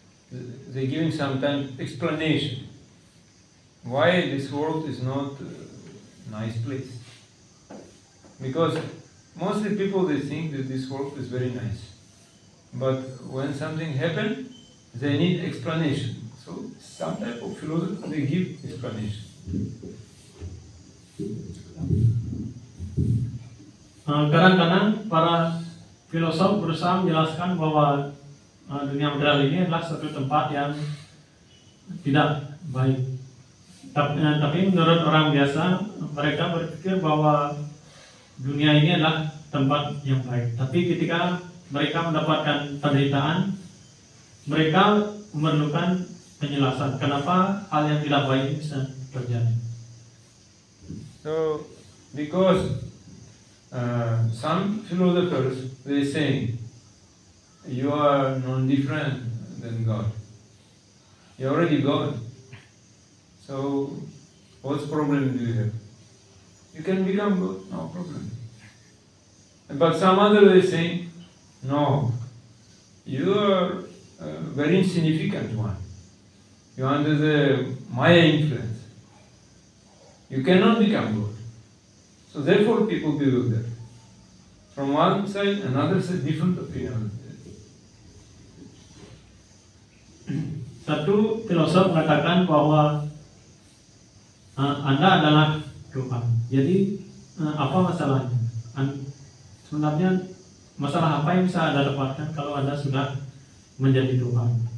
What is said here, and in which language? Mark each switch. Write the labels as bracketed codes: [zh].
[en] They're giving sometimes explanation why this world is not a nice place. Because mostly people, they think that this world is very nice, but when something happens, they need explanation. So some type of philosopher, they give explanation. [id] Kadang-kadang para filosof berusaha menjelaskan bahwa dunia material ini adalah satu tempat yang tidak baik. Tapi menurut orang biasa, mereka berpikir bahwa dunia ini adalah tempat yang baik. Tapi ketika mereka mendapatkan penderitaan, mereka memerlukan penjelasan kenapa hal yang tidak baik ini bisa terjadi. [en] So, because some philosophers, they say, you are non-different than God. You're already God. So, what problem do you have? You can become God, no problem. But some other, they say, no, you are a very insignificant one. You are under the Maya influence. You cannot become God. So therefore people believe that. From one side, another side, different opinion. [id] Satu filosof mengatakan bahwa Anda adalah Tuhan. Jadi apa masalahnya? Sebenarnya masalah apa yang bisa Anda dapatkan kalau Anda sudah menjadi Tuhan?